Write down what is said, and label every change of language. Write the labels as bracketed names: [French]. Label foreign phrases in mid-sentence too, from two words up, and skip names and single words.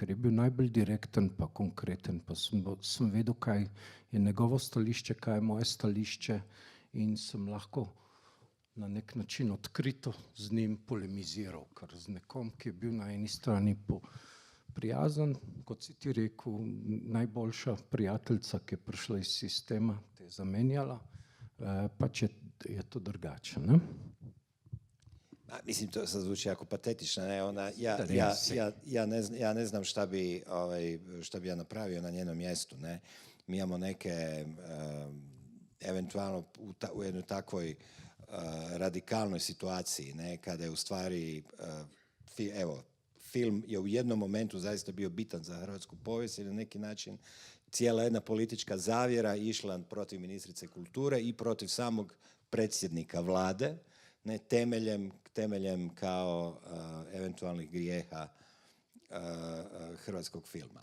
[Slovenian] je bil najbolj direkten pa konkreten, pa sem vedel, kaj je njegovo stališče, kaj je moje stališče in sem lahko na nek način odkrito z njim polemiziral, ker z nekom, ki je bil na eni strani prijazen, kot si ti rekel, najboljša prijateljica, ki je prišla iz sistema, te je zamenjala, pač je to drugače, ne? [Croatian] Mislim, to sad zvuči jako patetično, ne? Ja ne znam šta bi ja napravio na njenom mjestu, ne? Mi imamo neke, eventualno u jednoj takvoj radikalnoj situaciji, ne? Kada je u stvari, film je u jednom momentu zaista bio bitan za hrvatsku povijest i na neki način cijela jedna politička zavjera išla protiv ministrice kulture i protiv samog predsjednika vlade, ne, temeljem kao eventualnih grijeha hrvatskog filma.